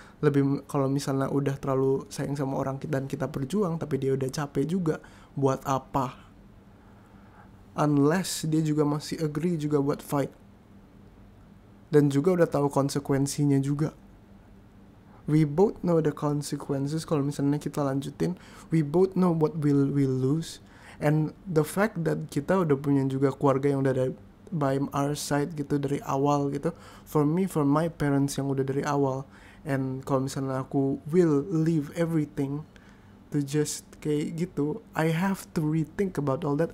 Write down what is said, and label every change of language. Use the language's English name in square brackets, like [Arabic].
[Indonesian] Lebih kalau misalnya udah terlalu sayang sama orang dan kita berjuang tapi dia udah capek juga, buat apa unless dia juga masih agree juga buat fight, dan juga udah tahu konsekuensinya juga. [English] We both know the consequences [Indonesian] kalau misalnya kita lanjutin. [English] We both know what will we lose. And the fact that [Indonesian] kita udah punya juga keluarga yang udah ada [English] by our side [Indonesian] gitu dari awal gitu. [English] For me, for my parents [Indonesian] yang udah dari awal. [English] And [Indonesian] kalau misalnya aku [English] will leave everything to just [Indonesian] kayak gitu, [English] I have to rethink about all that.